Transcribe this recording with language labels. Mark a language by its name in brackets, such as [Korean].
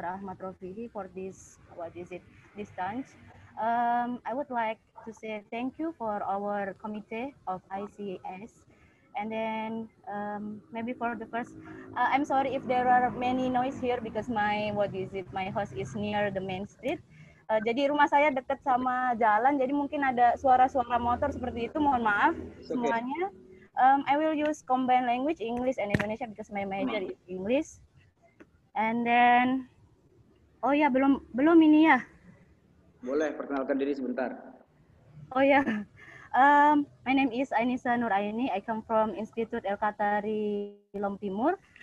[English] Ahmad Rofihi, for this, this time. I would like to say thank you for our committee of ICS. And then maybe for the first, I'm sorry if there are many noise here because my house is near the main street. [Indonesian] Jadi rumah saya dekat sama jalan, jadi mungkin ada suara-suara motor seperti itu. Mohon maaf semuanya. [English] I will use combined language, English and Indonesia, because my major is English. And then, [Indonesian] oh ya, belum ini ya. Boleh perkenalkan diri sebentar. [English] Oh ya, my name is Anissa Nur Aini. I come from Institut El-Qatari Lombok Timur.